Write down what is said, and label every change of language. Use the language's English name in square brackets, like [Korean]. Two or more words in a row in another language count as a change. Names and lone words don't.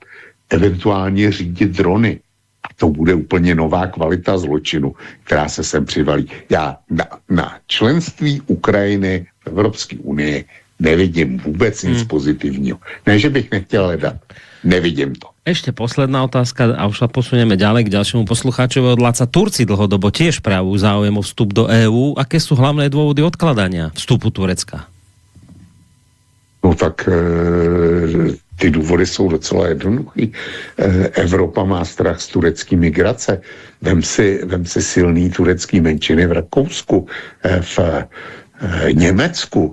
[Czech] Eventuálně řídit drony. A to bude úplně nová kvalita zločinu, která se sem přivalí. Já na členství Ukrajiny v Evropské unii nevidím vůbec nic pozitivního. Ne, že bych nechtěl hledat. Nevidím to. [Slovak] Ešte posledná otázka a už sa posunieme ďalej k ďalšiemu poslucháčovi od Laca. Turci dlhodobo tiež právu záujem o vstup do EÚ. Aké sú hlavné dôvody odkladania vstupu Turecka? [Czech] No tak ty důvody jsou docela jednoduchý. Evropa má strach z turecké migrace. Vem si silný turecký menšiny v Rakousku, v Německu.